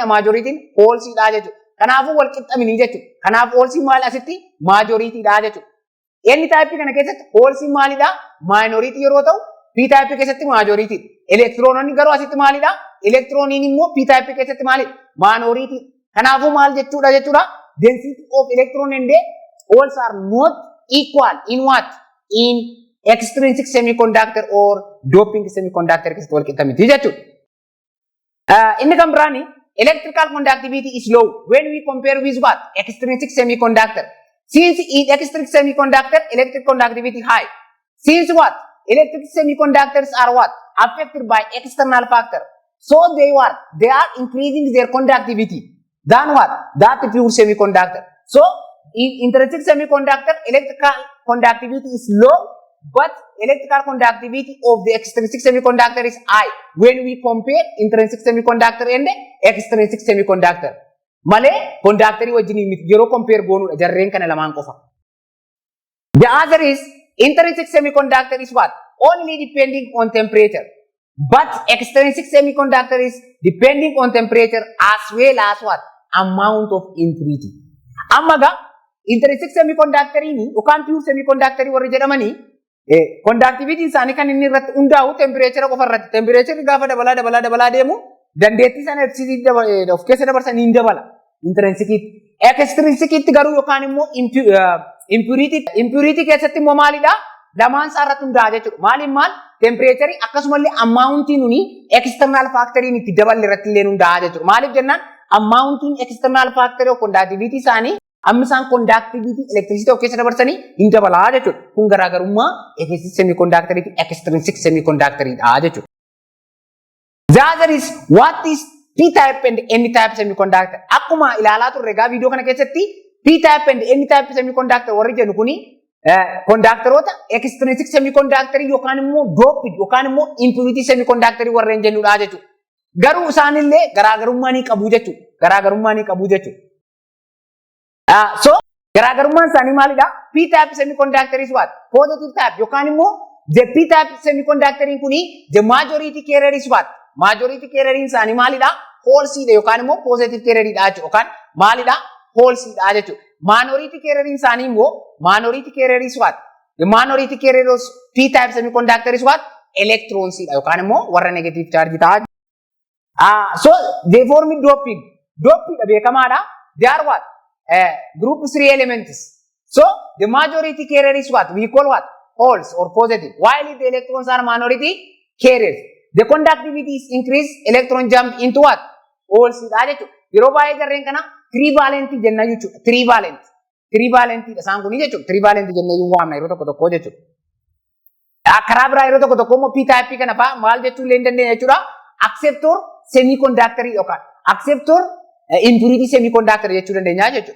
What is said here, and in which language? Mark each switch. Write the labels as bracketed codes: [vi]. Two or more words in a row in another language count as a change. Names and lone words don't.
[om] Majoritiin holes dha jechuudha. Kanaafuu wal qixxamini jechuudha. Kanaaf holes maal asitti? Majority dha jechuudha. N type kana keessatti holes maalidha? Minority yeroo ta'u P type keessatti majority. Electrononni garuu asitti maalidha? Electroniin immoo P type keessatti maalidha? Minority. Kanaafuu maal jechuudha jechuudha? [en] Density of electron and holes are not equal in what? In extrinsic semiconductor or doping semiconductor [om] keessatti wal qixa miti jechuudha. Inni kan biraani [en] electrical conductivity is low when we compare with what? Extrinsic semiconductor. Since in extrinsic semiconductor electric conductivity high. Since what? Electric semiconductors are what? Affected by external factor. So they are increasing their conductivity. Than what? That pure semiconductor. So, in intrinsic semiconductor, electrical conductivity is low, but electrical conductivity of the extrinsic semiconductor is high when we compare intrinsic semiconductor and extrinsic semiconductor. [om] Malee conductor wajjin yeroo compare goonudha jarreen kana lamaan qofa. [en] The other is intrinsic semiconductor is what? Only depending on temperature. But extrinsic semiconductor is depending on temperature as well as what? Amount of impurity. [om] Ammaga [en] intrinsic semiconductor [om] ini yookaan [en] pure semiconductor [om] warri jedhamanii conductivity isaanii kan inni irratti hundaa'u temperature qofa irratti. Temperature gaafa dabalaa deemu dandeettii sana of keessa dabarsan hin dabala. [en] Intrinsic extrinsic [om] garuu yookaan immoo impurity keessatti immoo maalidha? Lamaan isaa irratti hundaa'a jechuudha. Maaliin maal? Temperature akkasumallee amountiin nuni external factoriin itti daballe irratti illee hundaa'a jechuudha. Maaliif jennaan amountiin [en] external factor of conductivity [om] isaanii amma isaan [en] conductivity electricity of [om] keessa dabarsanii hin dabalaa jechuudha. Kun garaagarummaa [en] intrinsic semiconductor [om] fi [en] extrinsic semiconductor [om] dha jechuudha. [en] The other is what is P-type and N-type semiconductor. [om] Akkuma ilaalaa turre egaa viidiyoo kana keessatti [en] P-type and N-type semiconductor [om] warri jennu kuni conductorota [en] extrinsic semiconductor [om] yookaan immoo doped yookaan immoo [en] impurity semiconductor [om] warreen jennudha jechuudha. Garuu isaanillee garaagarummaa ni qabu jechuudha. Garaagarummaa ni qabu jechuudha. So garaagarummaan isaanii maalidha? [en] P-type semiconductor is what? Positive type [om] yookaan immoo [en] the P-type semiconductor kuni the majority carrier is what? Majority carrier [om] isaanii maalidha? False dha yookaan immoo [en] positive carrier [om] dha jechuudha. Yookaan maalidha? False dha jechuudha. [en] Minority carrier [om] isaanii immoo [en] minority carrier is what? The minority carrier of P-type semiconductor is what? [om] Electrons dha yookaan immoo warra [en] negative charge [om] ta'a. [en] So they form doped. Doped beekamaadha. They are what? Group 3 elements. So the majority carrier is what? We call what? False or positive. While the electrons are minority carriers. The conductivity is increased. Electron jump into what? [om] Holes dha jechuudha. Yeroo baay'ee jarreen kana trivalent jenna jechuudha. Trivalent. Trivalent isaan kun jechuudha. Trivalent jennee yoo waamna yeroo tokko jechuudha. Karaa biraa yeroo tokko immoo P-type kana fa'aa maal jechuu illee hin dandeenya jechuudha. [en] Acceptor semiconductor [om] yookaan [en] acceptor impurity semiconductor [om] jechuu dandeenya jechuudha.